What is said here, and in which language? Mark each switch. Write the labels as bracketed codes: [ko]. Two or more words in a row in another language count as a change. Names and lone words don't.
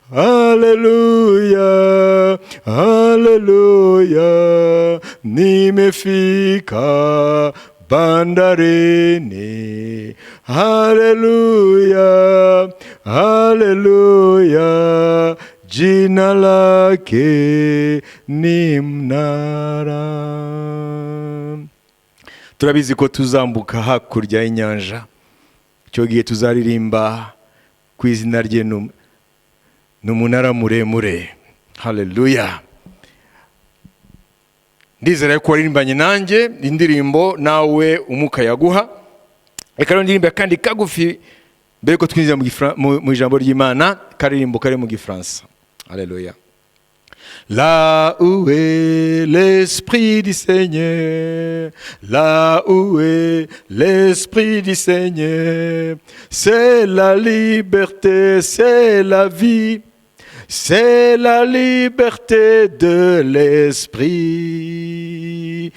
[sw] Haleluya, haleluya, nimefika bandarini. Haleluya, haleluya, jina lake ni mnara. [rw] Turabizi ko tuzambuka hakurya y'inyanja, cyo gihe tuzaririmba ku izina rye n'umunara muremure. Haleluya. Ndizera ko waririmbanye nanjye indirimbo nawe umuka yaguha. Reka ndirimbe kandi kagufi mbere ko twinjira mu ijambo ry'Imana, karirimbo kari mu Gifaransa. Haleluya. [fr] Là où est l'Esprit du Seigneur, là où est l'Esprit du Seigneur, c'est la liberté, c'est la vie, c'est la liberté de l'Esprit.